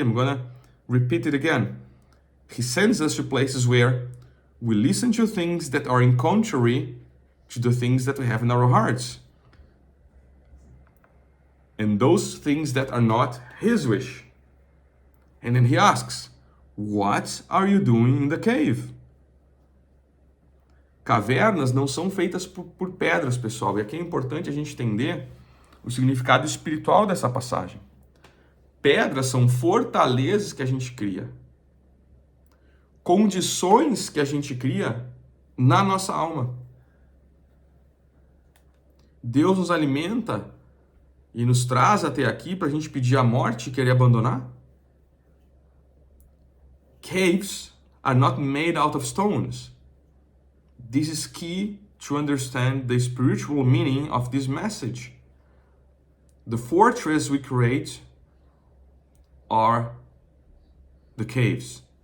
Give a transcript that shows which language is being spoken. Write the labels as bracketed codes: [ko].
[en] I'm going to repeat it again. He sends us to places where we listen to things that are in contrary to the things that we have in our hearts. And those things that are not His wish. And then He asks, what are you doing in the cave? [pt] Cavernas não são feitas por pedras, pessoal. E aqui é importante a gente entender o significado espiritual dessa passagem. Pedras são fortalezas que a gente cria. Condições que a gente cria na nossa alma. Deus nos alimenta e nos traz até aqui para a gente pedir a morte e querer abandonar? [en] Caves are not made out of stones. This is key to understand the spiritual meaning of this message. The fortress we create are the caves.